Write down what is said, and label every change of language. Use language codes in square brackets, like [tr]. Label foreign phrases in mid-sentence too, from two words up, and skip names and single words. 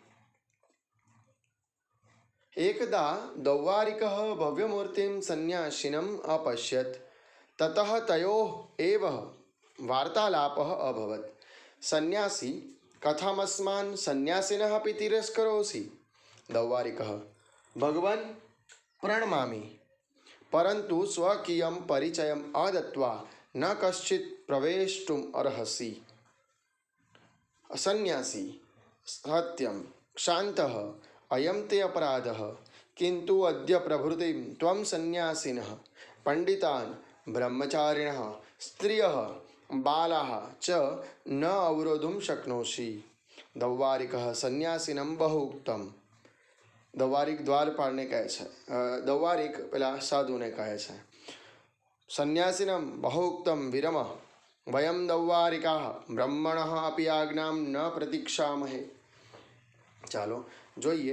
[sa] एकदा दौवारिकः भव्यमूर्तिम संन्यासिनम अपश्यत ततः तयोः एव वार्तालापः अभवत। संन्यासी कथमस्मान संन्यासिनः अपि तिरस्करोषि। दौवारिकः भगवन પ્रणमामि परंतु स्वकीयं परिचयम् अदत्वा न कश्चित् प्रवेष्टुम् अर्हसि। संन्यासी सत्यं क्षान्तः अयं ते अपराधः किन्तु अद्य प्रभृतिं त्वं संन्यासिनः पंडितान् ब्रह्मचारिणः स्त्रियः बालाः च न अवरोधुं शक्नोषि। दौवारिकः संन्यासिनं बहु उक्तम्। [gu] દૌવારિક દ્વારપાળને કહે છે, દૌવારિક પેલા સાધુને કહે છે, [sa] संन्यासीनम बहुक्तम विरम वयम दौवारिकाः ब्रह्मणः अपी आज्ञाम न प्रतीक्षामहे. [gu] ચાલો જોઈએ.